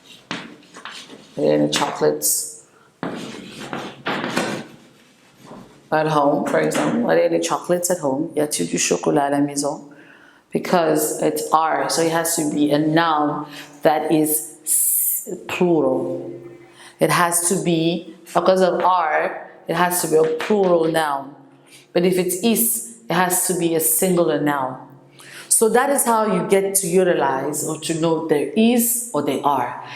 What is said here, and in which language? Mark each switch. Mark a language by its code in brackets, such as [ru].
[en] Are there any chocolates at home, for example? Are there any chocolates at home? [fr] Y a-t-il du chocolat à la maison? [en] Because it's are, so it has to be a noun that is plural. It has to be, because of are, it has to be a plural noun. But if it's is, it has to be a singular noun. So that is how you get to utilize or to know there is or they are.